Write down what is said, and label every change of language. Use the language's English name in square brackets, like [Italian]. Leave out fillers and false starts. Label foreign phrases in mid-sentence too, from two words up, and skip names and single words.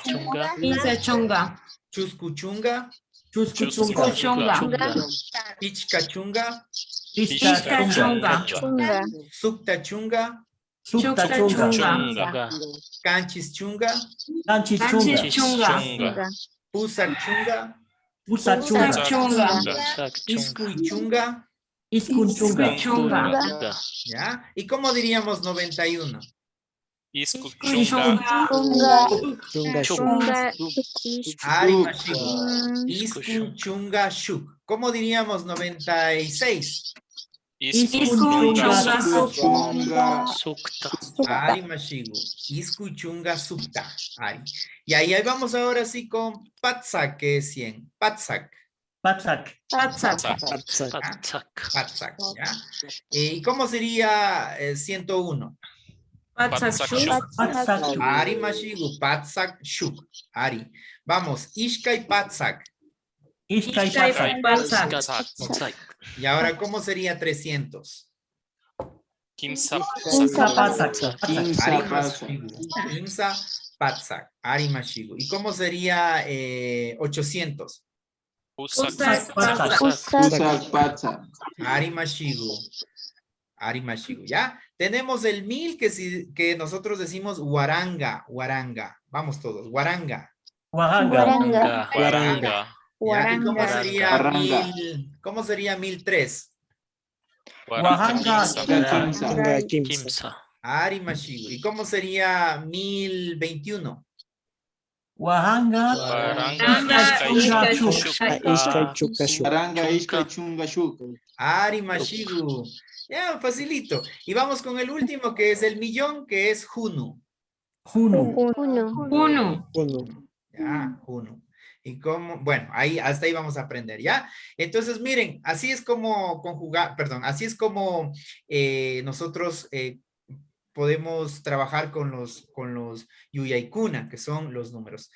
[Quechua] Kimsa Chunga. Chusku Chunga. Chusku Chunga. Chunga. Pichka Chunga. Ishka Chunga. Sukta Chunga. Sukta Chunga. Kanchis Chunga. Kanchis Chunga. Pusak Chunga. Pusak Chunga. Iskui Chunga. Iskun Chunga. [Spanish] ¿Ya? ¿Y cómo diríamos 91? [Quechua] Isku Chunga. Ari Mashigu. Iskun Chunga Shuk. ¿Cómo diríamos 96? Iskun Chunga. Sukta. Ari Mashigu. Isku Chunga Sukta. Ari. [Spanish] Y ahí vamos ahora sí con Patsak, que es 100. [Quechua] Patsak. Patsak. [Spanish] Patsak, ¿ya? ¿Y cómo sería 101? [Quechua] Patsak. Ari Mashigu. Patsak Shuk. Ari. Vamos, Ishka y Patsak. Ishka y Patsak. [Spanish] Y ahora, ¿cómo sería 300? [Quechua] Kimsa Patsak. Ari Mashigu. Kimsa Patsak. Ari Mashigu. [Spanish] ¿Y cómo sería 800? [Quechua] Pusak Ari Mashigu. Ari Mashigu, [Spanish] ¿ya? Tenemos el 1000 que nosotros decimos Waranga. Vamos todos, [Quechua] Waranga. Waranga. [Spanish] ¿Ya? ¿Y cómo sería 1000? ¿Cómo sería 1003? [Quechua] Waranga. Kimsa. Ari Mashigu. [Spanish] ¿Y cómo sería 1021? [Quechua] Waranga. Ari Mashigu. [Spanish] Ya, facilito. Y vamos con el último, que es el millón, que es Hunu. Ya, Hunu. Y cómo, bueno, ahí hasta ahí vamos a aprender, ¿ya? Entonces, miren, así es como conjugar, perdón, así es como nosotros podemos trabajar con los Yuyaikuna, que son los números.